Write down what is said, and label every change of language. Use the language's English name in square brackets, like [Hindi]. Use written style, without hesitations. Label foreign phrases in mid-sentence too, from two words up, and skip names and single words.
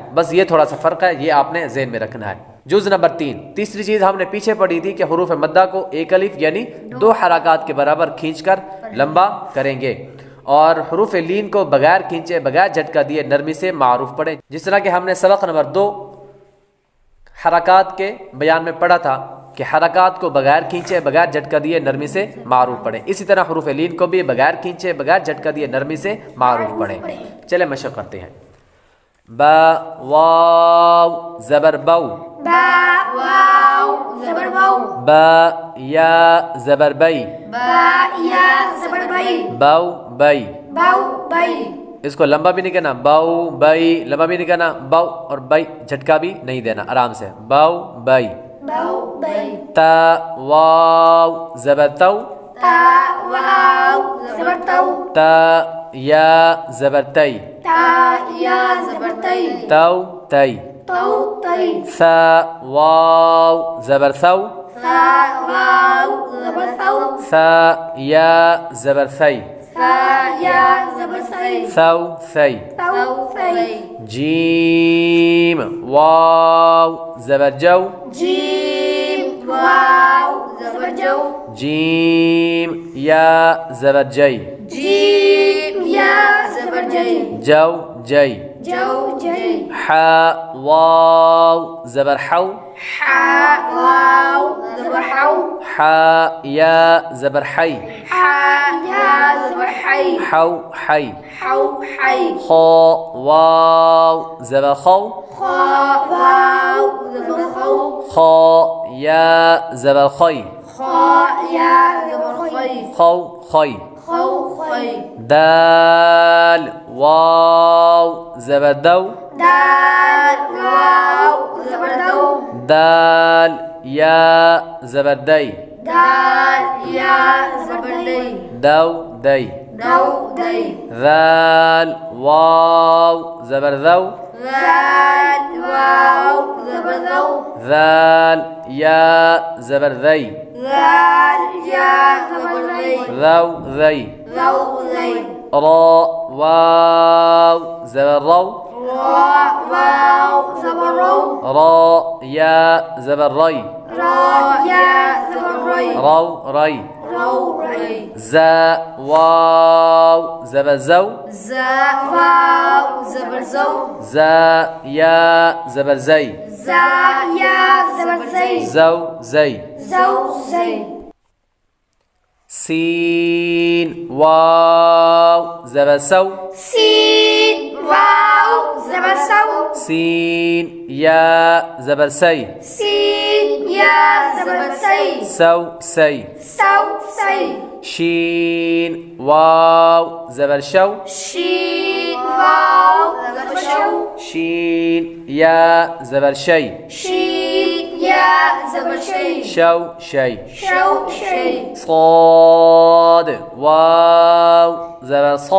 [Urdu] بس یہ تھوڑا سا فرق ہے، یہ آپ نے ذہن میں رکھنا ہے. جز نمبر 3، تیسری چیز ہم نے پیچھے پڑھی تھی کہ حروف مدہ کو ایک الف یعنی 2 حرکات کے برابر کھینچ کر لمبا کریں گے، اور حروف لین کو بغیر کھینچے بغیر جھٹکا دیے نرمی سے معروف پڑھیں. جس طرح کہ ہم نے سبق نمبر 2 حرکات کے بیان میں پڑھا تھا کہ حرکات کو بغیر کھینچے بغیر جھٹکا دیے نرمی سے معروف پڑھیں، اسی طرح حروف لین کو بھی بغیر کھینچے بغیر جھٹکا دیے نرمی سے معروف پڑھیں. چلے مشق کرتے ہیں. با واو زبر بو، با واو زبر بو، با یا زبر بئی، با یا زبر بئی، بو بئی. بو بئی. اس کو لمبا بھی نہیں کہنا، باؤ بئی، لمبا بھی نہیں کہنا، باؤ اور بئی جھٹکا بھی نہیں دینا، آرام سے باؤ بئی. بو بئی. تا واو زبر تو، تا واو زبر تو، تا یا زبر تی، تا یا زبر تی، تو تی. تو تی. ثا واو زبر ثو، ثا واو زبر ثو، ثا یا زبر ثی، ثا یا زبر ثی، ثو ثی. ثو ثی. جیم واو زبر جو، جیم واو زبر جو، جیم یا زبر جئی، جیم یا زبر جئی، جو جئی. جو جئی. ح واو زبر حو، ح واو زبر حو، ح یا زبر حی، ح یا زبر حی، حو حی. حو حی. خا واو زبر خو، خا واو زبر خو، خا یا زبر خی، خا یا زبر خی، خو خی. خو خی. دال واو زبر دو، دال واو زبر دو، دال یا زبر دی، دال یا زبر دی، دو دی. دو دی. ذال واو زبر ذو، ذال واو زبر ذو، ذال یا زبر ذی، ذال یا زبر ذی، ذو ذی. ذو ذی. را واو زبر رو، را واو زبر رو، را یا زبر ری، را یا زبر ری، رو ری. رو ری. زا واو زبر زو، زا واو زبر زو، زا یا زبر زی، زا یا زبر زی، زو زی. زو زی. سین واو زبر سو، سین واو زبر سو، سین یا زبر سی، سین یا زبر سی، سو سی. سو سی. شین واو زبر شو، شین واو زبر شو، شین یا زبر شی، شین یا زبر شی، شو شی. شو شی. صاد واو زبر صو،